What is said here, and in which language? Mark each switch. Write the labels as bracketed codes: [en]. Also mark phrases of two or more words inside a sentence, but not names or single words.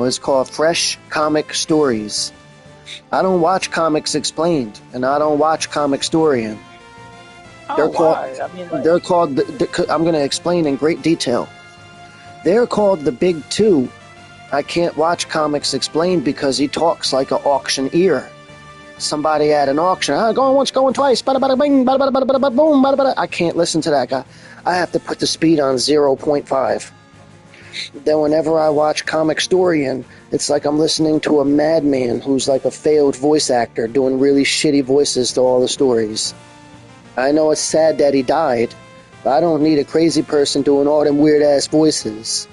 [en] It's called Fresh Comic Stories. I don't watch Comics Explained, and I don't watch Comic Storian. Oh, They're called. why? I mean, like, They're called. I'm going to explain in great detail. They're called the Big Two. I can't watch Comics Explained because he talks like an auctioneer. Somebody at an auction. Going once, going twice. Bada bada bing, bada bada bada bada boom, bada bada. I can't listen to that guy. I have to put the speed on 0.5. Then whenever I watch Comic Storian, it's like I'm listening to a madman who's like a failed voice actor doing really shitty voices to all the stories. I know it's sad that he died, but I don't need a crazy person doing all them weird ass voices.